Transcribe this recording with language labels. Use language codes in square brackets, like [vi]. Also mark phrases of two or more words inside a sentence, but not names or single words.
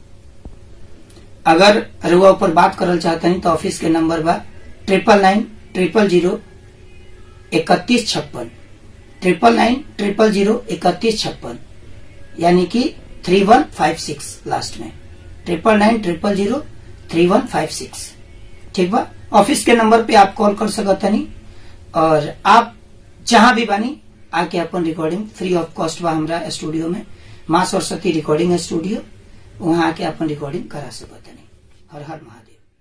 [bho] अगर रुआ ऊपर बात करल चाहते हैं तो ऑफिस के नंबर बा 9999003156, 9999003156, यानी कि 3156 लास्ट में, 9999003156। ठीक बा, ऑफिस के नंबर पे आप कॉल कर सकते नहीं और आप जहां भी बानी आके अपन रिकॉर्डिंग [en] free of cost [bho] बा हमारा स्टूडियो में, माँ सरस्वती रिकॉर्डिंग स्टूडियो, वहां आके अपन रिकॉर्डिंग करा सकते नहीं। हर हर महादेव।